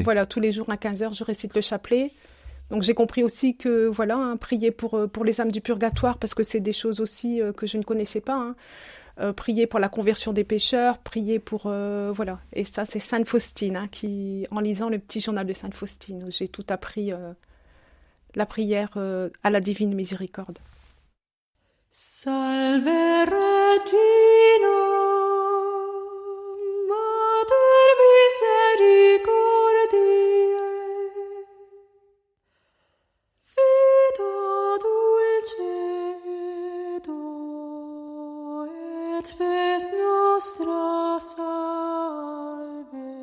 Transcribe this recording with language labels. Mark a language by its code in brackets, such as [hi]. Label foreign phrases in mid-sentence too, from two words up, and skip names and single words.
[fr] Voilà, tous les jours à 15h, je récite le chapelet. Donc j'ai compris aussi que, prier pour les âmes du purgatoire, parce que c'est des choses aussi que je ne connaissais pas. Prier pour la conversion des pécheurs, prier pour... Et ça, c'est Sainte Faustine, qui, en lisant le petit journal de Sainte Faustine, où j'ai tout appris, la prière à la divine miséricorde. [la] Salve Regina, Mater misericordiae, vita dulcedo et spes nostra salve.